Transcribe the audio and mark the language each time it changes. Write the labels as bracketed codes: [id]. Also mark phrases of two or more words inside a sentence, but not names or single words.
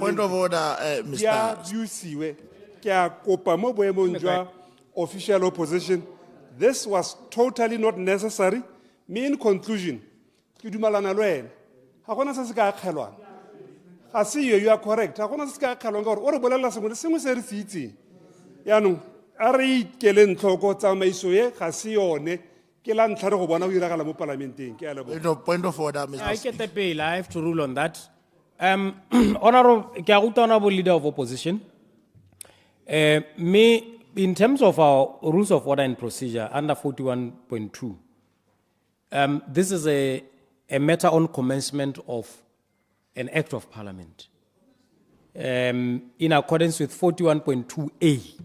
[en] Point of order, Mr. [tn] Ya busiwe ke a kopa mo boemong jwa [en] official opposition. This was totally not necessary. Me, in conclusion, [tn] ke dumalana le wena. Ga gona se se ka kgelwana. Ga se [en] you are correct. [tn] Ga gona se se ka kgelwana gore o re bolela sengwe le sengwe se re se itseng. Yaanong a re ikele ntlhoko tsamaiso ye ga se yone ke la ntlha re go bona o iragala mo palamenteng ke a leboga. [en] Point of order, I Mr. get the bill. I have to rule on that. Honorable Leader of Opposition, me, in terms of our rules of order and procedure under 41.2, this is a matter on commencement of an act of parliament in accordance with 41.2A.